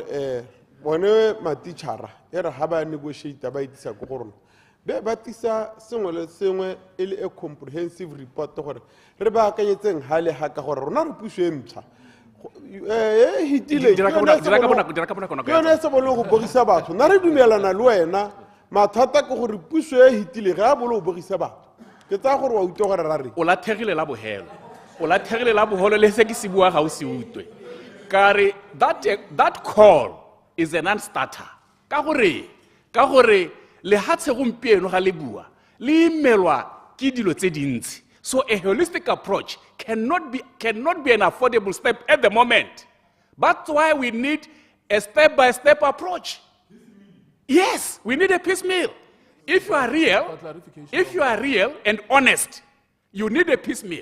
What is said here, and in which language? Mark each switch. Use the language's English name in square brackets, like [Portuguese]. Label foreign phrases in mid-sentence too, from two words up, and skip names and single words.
[Tswana] bone matitšhara e re ga ba negotiata ba itisa ko go rona be ba tisa sengwe le sengwe e le [English] a comprehensive report [Tswana] gore re ba akanyetseng ga le ga ka gore rona re puso e ntšha hitile yone se bole go bogisa batho nna re dumelana le wena mathata ke gore puso e hitile ga a bole go bogisa batho ke tsaya gore wa utlwe gore ra re o lathegile la bohelo le se ke se bua ga o se utwe kare [English] that call is a non-starter [Tswana] ka gore le hatse gompieno ga le bua le imelwa ke dilo tse dintsi. [English] So a holistic approach cannot be an affordable step at the moment. That's why we need a step-by-step approach. Yes, we need a piecemeal. If you are real and honest, you need a piecemeal.